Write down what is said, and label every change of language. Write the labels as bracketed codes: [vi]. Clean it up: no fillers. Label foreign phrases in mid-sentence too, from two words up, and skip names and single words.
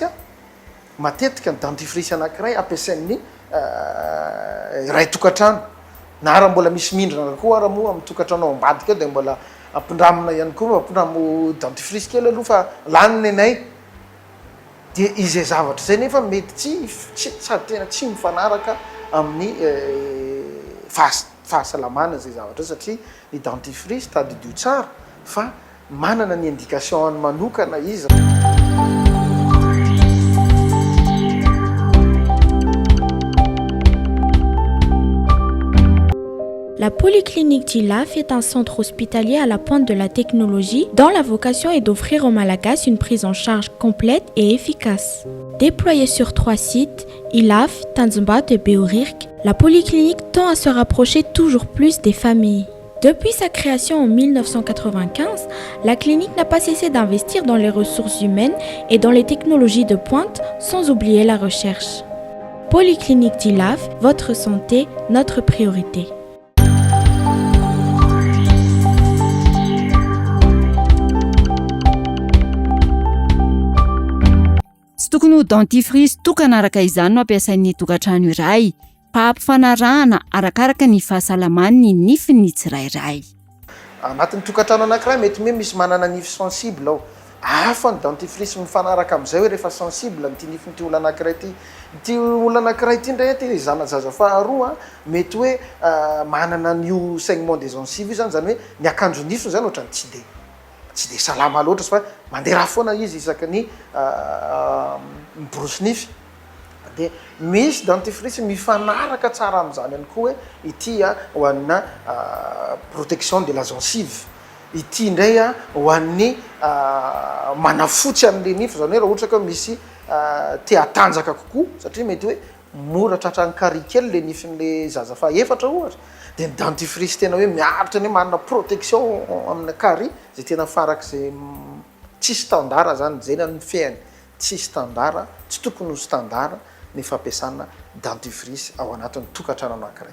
[mg] a matetika ny dentifrice anankiray ampiasain'ny ray tokantrano na raha mbola misy mindrina koa raha moa amin'ny tokantrano ambadika de mbola ampindramina ihany koa ampindramo dentifrice kely aloha fa laniny anay de izay zavatra zay nefa mety tsy sady tena tsy mifanaraka amin'ny fahasalamana zay zavatra satria ny dentifrice tadidio tsara fa manana ny indication ny manokana izy. [fr] La Polyclinique d'Ilaf est un centre hospitalier à la pointe de la technologie dont la vocation est d'offrir aux Malagasy une prise en charge complète et efficace. Déployée sur 3 sites, Ilaf, Tanzimbato et Beorirk, la Polyclinique tend à se rapprocher toujours plus des familles. Depuis sa création en 1995, la clinique n'a pas cessé d'investir dans les ressources humaines et dans les technologies de pointe, sans oublier la recherche. Polyclinique d'Ilaf, votre santé, notre priorité. [mg] Tsy tokony ho dentifrice tokana araka izany no ampiasain'ny tokantrano iray fa ampifanarahana arakaraka ny fahasalaman'ny nifiny tsirairay. Anatin'ny tokantrano anankiray mety hoe misy manana nify sensible ao. Hafa ny dentifrice mifanaraka amin'izay hoe rehefa sensible ny nifin'ity olona anankiray ity. Ity olona anankiray ity indray ty zanazaza faharoa mety hoe manana new [fr] saignement des gencives [mg] zany hoe ny akanjo nifiny zany ohatrany tsy de salama loatra fa mandeha raha foana izy isaky ny miborosy nify. De misy dentifrice mifanaraka tsara amin'izany ihany koa hoe ity ho anina [fr] protection de la gencive. [mg] Ity indray ho an'ny manafotsy an'le nify zany hoe raha ohatra ka misy te hatanjaka kokoa satria mety hoe mora tratran'ny kary kely le nifin'le zaza fa efatra ohatra. De ny dentifrice tena hoe miaritra ny manana protection amina kary zay tena farak'izay tsy standard zany zay ny fiainy tsy standard, tsy tokony ho standard ny fampiasana dentifrice ao anatin'ny tokantrano anankiray.